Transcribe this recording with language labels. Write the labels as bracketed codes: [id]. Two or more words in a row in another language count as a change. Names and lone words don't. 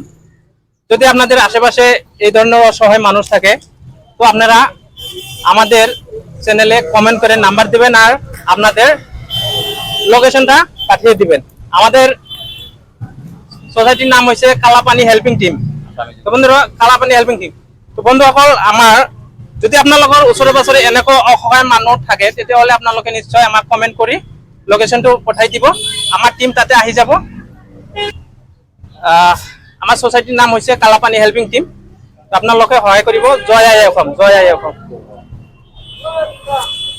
[bn] যদি আপনাদের আশেপাশে এই ধরনের অসহায় মানুষ থাকে তো আপনারা আমাদের চ্যানেলে কমেন্ট করে নাম্বার দিবেন আর আপনাদের লোকেশনটা পাঠিয়ে দিবেন। আমাদের সোসাইটির নাম হচ্ছে কালাপানি হেল্পিং টিম। [as] তো বন্ধুরা কালাপানি হেল্পিং টিম তো বন্ধুসকল আমাৰ যদি আপোনালোকৰ ওচৰে পাজৰে এনেকুৱা অসহায় মানুহ থাকে তেতিয়াহ'লে আপোনালোকে নিশ্চয় আমাক কমেন্ট কৰি লোকেশনটো পঠাই দিব, আমাৰ টিম তাতে আহি যাব। আমাৰ সোসাইটিৰ নাম হৈছে কালাপানি হেল্পিং টিম। আপোনালোকে সহায় কৰিব। জয় আই অসম, জয় আই অসম।